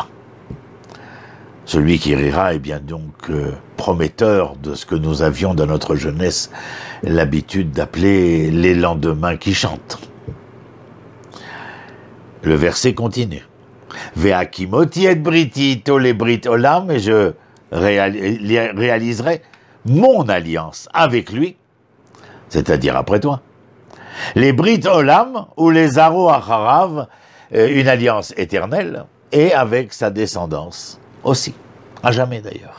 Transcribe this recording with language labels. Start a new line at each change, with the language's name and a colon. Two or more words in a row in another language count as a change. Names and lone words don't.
French: Celui qui rira est bien donc prometteur de ce que nous avions dans notre jeunesse l'habitude d'appeler les lendemains qui chantent. Le verset continue.
Hebrew: והקמותי את בריתי אתו לברית עולם,
French: et je réaliserai mon alliance avec lui, c'est-à-dire après toi. Les
Hebrew: ברית עולם
French: ou les
Hebrew: זרעו אחריו,
French: une alliance éternelle, et avec sa descendance aussi, à jamais d'ailleurs.